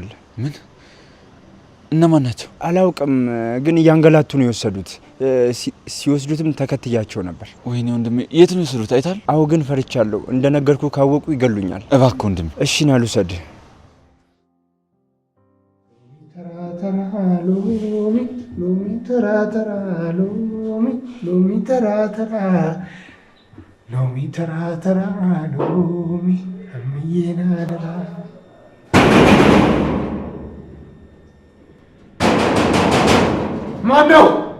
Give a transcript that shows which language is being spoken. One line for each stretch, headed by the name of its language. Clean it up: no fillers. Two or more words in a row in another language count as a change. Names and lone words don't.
Amharic: ምን? እነማን ናቸው? አላውቅም፣ ግን እያንገላቱ ነው የወሰዱት። ሲወስዱትም ተከትያቸው ነበር። ወይኔ ወንድሜ፣ የት ነው የወሰዱት? አይታል? አዎ ግን ፈርቻለሁ። እንደነገርኩ ካወቁ ይገሉኛል። እባክህ ወንድሜ። እሺ ና ልውሰድ። ሎሚ ሎሚ ተራ ተራ ሎሚ ሎሚ ተራ ተራ ሎሚ ተራ ተራ ሎሚ እምዬን አደራ። ማነው?